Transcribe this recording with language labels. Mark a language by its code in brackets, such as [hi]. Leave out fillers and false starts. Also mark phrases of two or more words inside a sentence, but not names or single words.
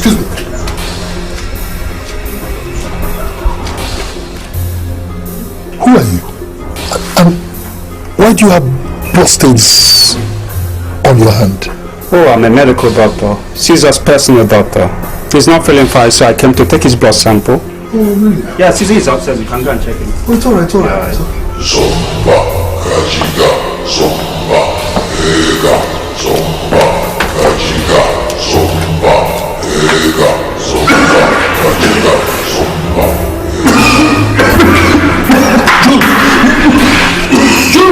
[en] Who are you? And why do you have blood stains on your hand? Oh, I'm a medical doctor. Caesar's personal doctor. He's not feeling fine, so I came to take his blood sample. Oh, really? Yeah, Caesar is upstairs. You can go and check him. Oh, it's alright. Zomba, Kajiga, Zomba, Ega, Zomba, Kajiga, Zomba, Ega, Zomba, Kajiga, Zomba,